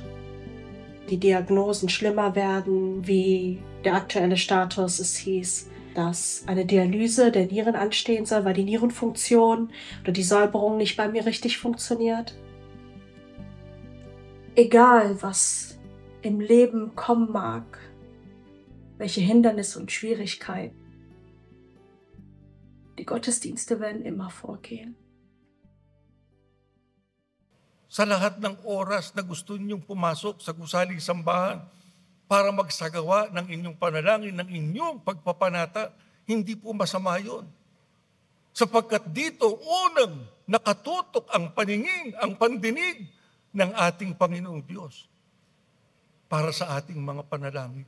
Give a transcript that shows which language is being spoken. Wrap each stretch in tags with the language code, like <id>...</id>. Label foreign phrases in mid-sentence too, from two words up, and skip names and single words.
<de>Die Diagnosen schlimmer werden, wie der aktuelle Status es hieß, dass eine Dialyse der Nieren anstehen soll, weil die Nierenfunktion oder die Säuberung nicht bei mir richtig funktioniert. Egal, was im Leben kommen mag, welche Hindernisse und Schwierigkeiten. Die Gottesdienste werden immer vorgehen.</de> <tl>Sa lahat ng oras na gusto ninyong pumasok sa gusaling sambahan para magsagawa ng inyong panalangin, ng inyong pagpapanata, hindi po masama yun. Sapagkat dito unang nakatutok ang paningin, ang pandinig ng ating Panginoong Diyos para sa ating mga panalangin.</tl>